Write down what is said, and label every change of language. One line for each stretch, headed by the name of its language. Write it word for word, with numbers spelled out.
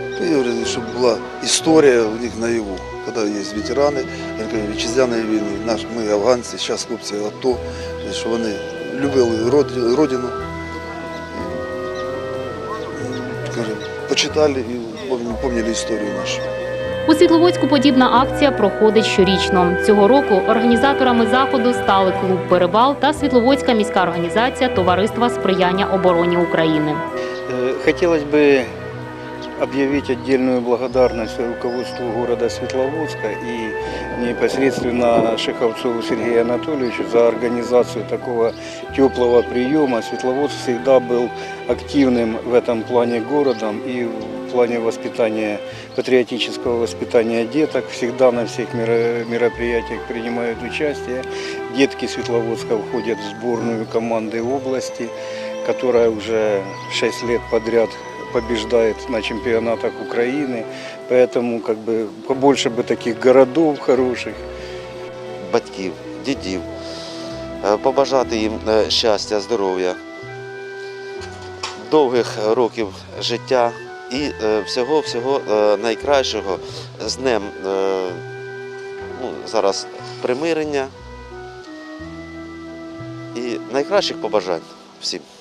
Ukrainian: І говорю, щоб була історія у них наяву, коли є ветерани, вітчизняної війни, наш, ми афганці, зараз хлопці АТО, що вони любили род- родину, і, кажу, почитали і пам'ятали, пам'ятали історію нашу. У Світловодську подібна акція проходить щорічно. Цього року організаторами заходу стали клуб «Перевал» та Світловодська міська організація Товариства сприяння обороні України.
Russian: Э, Хотелось бы объявить отдельную благодарность руководству города Светловодска и непосредственно Шеховцову Сергею Анатольевичу за организацию такого теплого приема. Светловодск всегда был активным в этом плане городом и в плане воспитания, патриотического воспитания деток. Всегда на всех мероприятиях принимают участие. Детки Светловодска входят в сборную команды области, которая уже шесть лет подряд побеждает на чемпионатах Украины, поэтому как бы побольше бы таких городов хороших.
Ukrainian: Батьків, дідів, е, побажати їм е, щастя, здоров'я, довгих років життя і е, всього-всього е, найкращого. З днем е, ну, зараз примирення і найкращих побажань всім.